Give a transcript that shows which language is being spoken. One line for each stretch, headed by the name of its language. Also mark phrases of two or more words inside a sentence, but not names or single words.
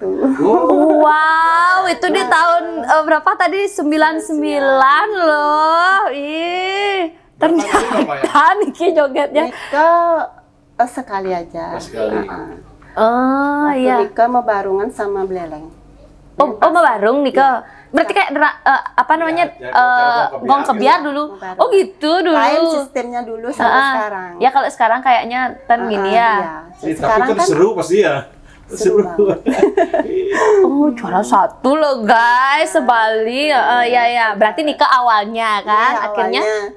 Indonesian: Wow, itu di tahun berapa tadi? 99 loh. Ih, ternyata niki jogetnya. Nikah sekali aja. Sekali. Oh Waktu iya. nikah mau barungan sama Beleng. Oh barung nikah. Berarti kayak gong kebiar dulu. Gong kebiar. Oh gitu dulu. Lain sistemnya dulu sama sekarang. Ya kalau sekarang kayaknya gini ya. Tapi Sekarang kan kan seru pasti ya. seru banget. Oh juara 1 loh guys, se-Bali. Ya. Berarti nikah awalnya kan, Iya, akhirnya awalnya.